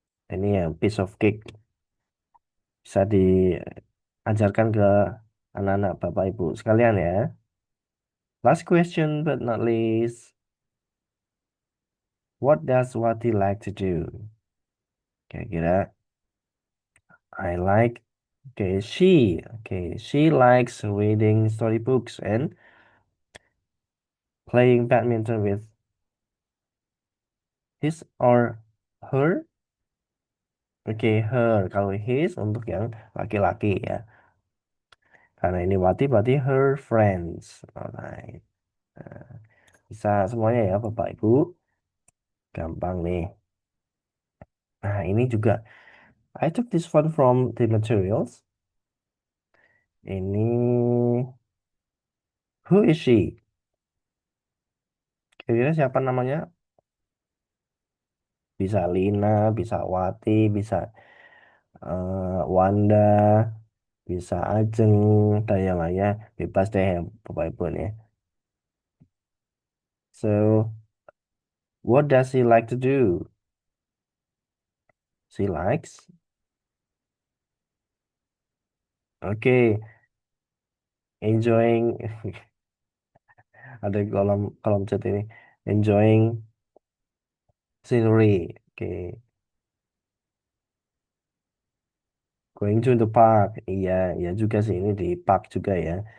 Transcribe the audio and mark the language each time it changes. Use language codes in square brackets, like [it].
[id] Ini ya [en] piece of cake [id] bisa diajarkan ke anak-anak Bapak Ibu sekalian ya. [en] Last question but not least, what does Wati like to do? [id] Kira-kira [en] I like, she likes reading storybooks and playing badminton with his or her. Oke, her. [id] Kalau [en] his [id] untuk yang laki-laki ya. Karena ini Wati berarti [en] her friends. Alright. [id] Nah, bisa semuanya ya Bapak Ibu. Gampang nih. Nah, ini juga. [en] I took this one from the materials. [id] Ini, [en] who is she? [id] Kira-kira siapa namanya? Bisa Lina, bisa Wati, bisa Wanda, bisa Ajeng, dan yang lainnya. Bebas deh ya Bapak Ibu nih. [en] So, what does she like to do? She likes, okay, enjoying, [id] ada kolom kolom chat ini, [en] enjoying scenery. Okay, going to the park. [id] Iya, iya juga sih ini di park juga ya.